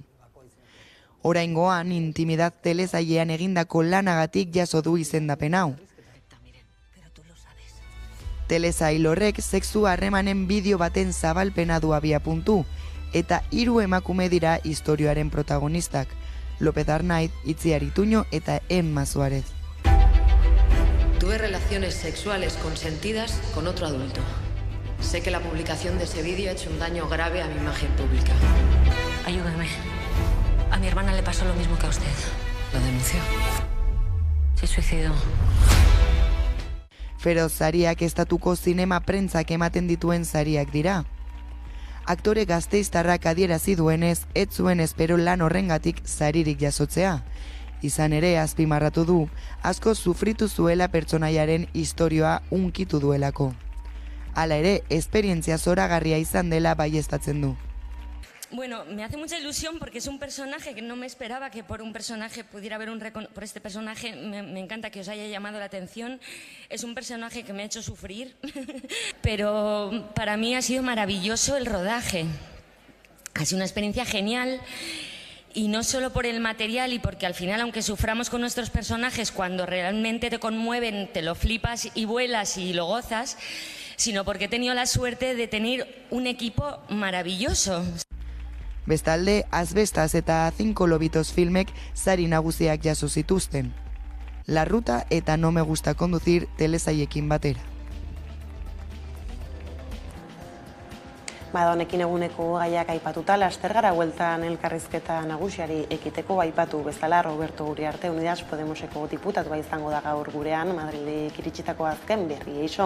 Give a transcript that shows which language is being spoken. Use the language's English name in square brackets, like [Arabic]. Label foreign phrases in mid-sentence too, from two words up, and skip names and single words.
[Basque] Oraingoan Intimidad telesailean egindako lanagatik jaso du izendapen hau. Telesail horrek sexu harremanen bideo baten zabalpena du abiapuntu, eta 3 emakume dira istorioaren protagonistak, López Arnaiz, Itziar Ituño eta Emma Suárez. [Spanish] Tuve relaciones sexuales consentidas con otro adulto. Sé que la publicación de ese vídeo ha hecho un daño grave a mi imagen pública. Ayúdame. A mi hermana le pasó lo mismo que a usted. ¿Lo denunció? Se suicidó. [Basque] Feroz sariak estatuko zinema prentzak ematen dituen sariak dira. Aktore gasteiztarrak adierazi duenez, ez zuen espero lan horrengatik saririk jasotzea. Izan ere, azpimarratu du, asko sufritu zuela pertsonaiaren istorioa hunkitu duelako. Hala ere, esperientzia zoragarria izan dela baieztatzen du. [Spanish] Bueno, me hace mucha ilusión porque es un personaje que no me esperaba que por un personaje pudiera haber por este personaje me encanta que os haya llamado la atención. Es un personaje que me ha hecho sufrir, pero para mí ha sido maravilloso el rodaje. Ha sido una experiencia genial. Y no solo por el material y porque al final, aunque suframos con nuestros personajes, cuando realmente te conmueven, te lo flipas y vuelas y lo gozas, sino porque he tenido la suerte de tener un equipo maravilloso. [Basque] Bestalde, Asbestas eta 5 lobitos filmek sari nagusiak jaso zituzten. La Ruta eta No me gusta conducir telesaiekin batera. Honekin eguneko gaiak aipatuta, laster gara hueltan elkarrizketa nagusiari ekiteko aipatu bezala Roberto Uriarte Unidas Podemoseko diputatua izango da gaur gurean, Madrilik iritsitako azken berri eixo.